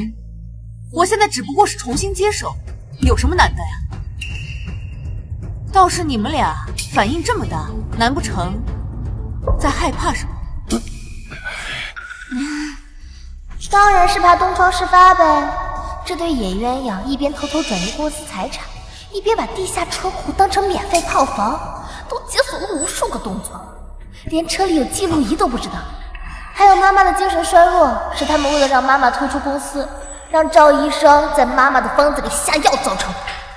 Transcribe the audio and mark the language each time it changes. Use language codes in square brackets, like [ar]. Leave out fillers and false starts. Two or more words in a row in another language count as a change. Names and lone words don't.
[zh] 我现在只不过是重新接手，有什么难的呀？倒是你们俩反应这么大，难不成在害怕什么？当然是怕东窗事发呗。这对野鸳鸯一邊偷偷轉移公司財產，一邊把地下車庫當成免費套房，都解鎖了無數個動作，連車裡有記錄儀都不知道。還有媽媽的精神衰弱，是他們為了讓媽媽退出公司，讓趙醫生在媽媽的方子裡下藥造成的。